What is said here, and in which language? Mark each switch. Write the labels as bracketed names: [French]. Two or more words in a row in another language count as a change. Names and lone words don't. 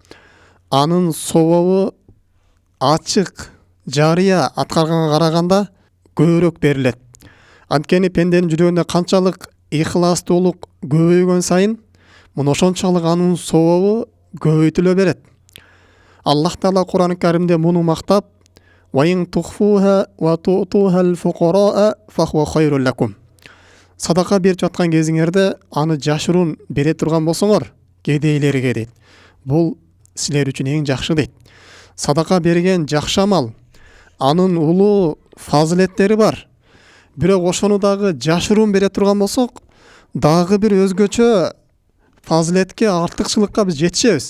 [Kyrgyz] Анын сообу ачык, жарыя аткарганга караганда көбүрөөк берилет. Анткени пенденин жүрөгүндө канчалык ыйхластуулук көбөйгөн сайын, муну ошончолук анын сообу көбөйтүлө берет. Аллах Таала Кур'ан-ы Каримде муну мактап: [Arabic] "وإن تخفوها وتؤتوها الفقراء فهو خير لكم." [Kyrgyz] Садака берип жаткан кезиңерде аны жашыруун бере турган болсоңор, кедейлерге дейт. Бул силер үчүн эң жакшы дейт. Садака берген жакшы амал. Анын улуу фазилеттери бар. Бирок ошону дагы жашыруун бере турган болсок, дагы бир өзгөчө фазилетке, артыкчылыкка биз жетишебиз.